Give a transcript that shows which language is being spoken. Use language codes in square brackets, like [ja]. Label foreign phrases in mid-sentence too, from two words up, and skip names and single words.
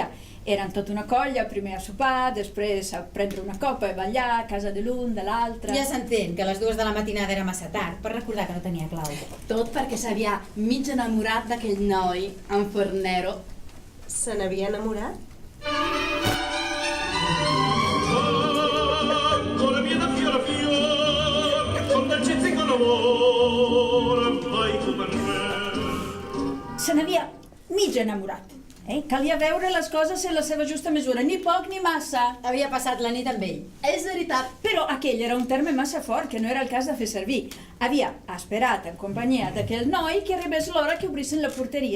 [ca] Eren tota una colla, primer a sopar, després a prendre una copa i ballar a casa de l'un, de l'altre. Ja s'entén que a les 2 de la matinada era massa tard per recordar que no tenia clau. Tot perquè s'havia mig enamorat d'aquell noi, en Fornero. Se n'havia enamorat? [it] Con la mia da fiore a fiore, con dolcezza e con amore, vai come me. [ca] Se n'havia mig enamorat. Calia veure les coses en la seva justa mesura, ni poc ni massa. Havia passat la nit amb ell. És veritat. Però aquell era un terme massa fort que no era el cas de fer servir. Havia esperat en companyia d'aquell noi que arribés l'hora que obrissin la porteria.